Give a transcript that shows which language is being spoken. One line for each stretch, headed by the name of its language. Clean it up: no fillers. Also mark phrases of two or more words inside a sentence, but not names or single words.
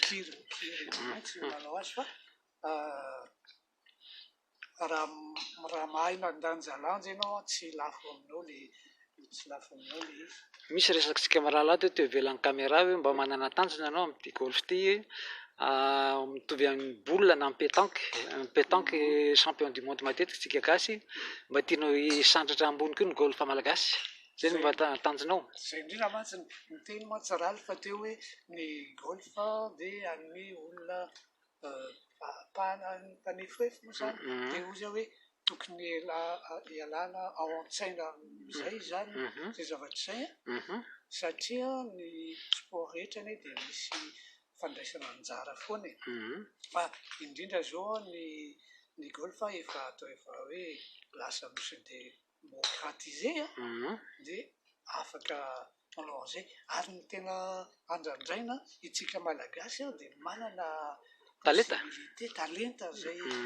Malagasy: Tsy manao azy fa raha mahay mandanjalanja ianao tsy lafo aminao ilay izy. Misy resakantsika marahalahy teo ivelan'ny caméra hoe mba manana tanjona ianao amin'ity golf ity mitovy amin'ny boule na pétanque
French: champion du monde
Malagasy: matetika tsika gasy mba tianao hisandratra ambony koa ny golf malagasy zay no mba tanjonao. Zay indrindra mantsy ny teny mantsy raly fa teo hoe ny golf dia an'ny olona mpanefoefo moa zany dia ozy hoe tokony ialana ao an-tsaina izay zany zay zavatra izay satria ny sport rehetra anie dia misy fandraisana anjara foana fa indrindra zao ny golf efa atao efa hoe lasa misy démocratisé dia afaka manao an'izay ary ny tena andrandraina itsika malagasy dia manana talenta zay